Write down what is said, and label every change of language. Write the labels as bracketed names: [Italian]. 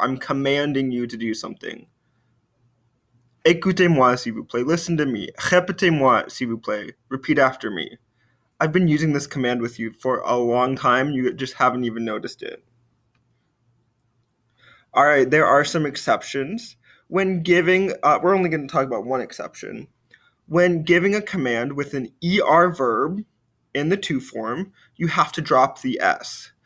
[English] I'm commanding you to do something. [French] Écoutez-moi, s'il vous plaît. [English] Listen to me. [French] Répétez-moi, s'il vous plaît. [English] Repeat after me. I've been using this command with you for a long time. You just haven't even noticed it. All right, there are some exceptions. When giving, we're only going to talk about one exception. When giving a command with an ER verb in the to form, you have to drop the S.